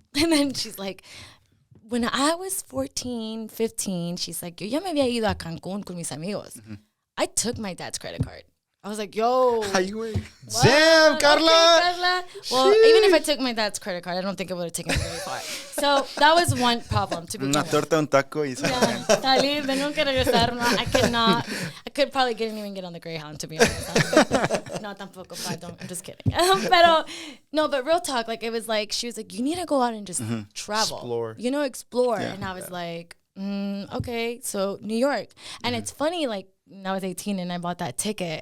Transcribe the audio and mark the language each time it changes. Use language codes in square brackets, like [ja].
[en] And then she's like, when I was 14, 15, she's like, [es] yo ya me había ido a Cancún con mis amigos. [en] I took my dad's credit card. I was like, yo. Damn, Carla. Okay, Carla. Well, even if I took my dad's credit card, I don't think it would have taken me very far. So that was one problem to begin with. [es] Una torta, un taco. Salir, de nunca regresar. [en] No, I could not. I could probably didn't even get on the Greyhound, to be honest. [es] No, tampoco. [en] I'm just kidding. But real talk, like it was like, she was like, you need to go out and just travel. Explore. Yeah. And I was like, okay, so New York. And it's funny, like, when I was 18 and I bought that ticket.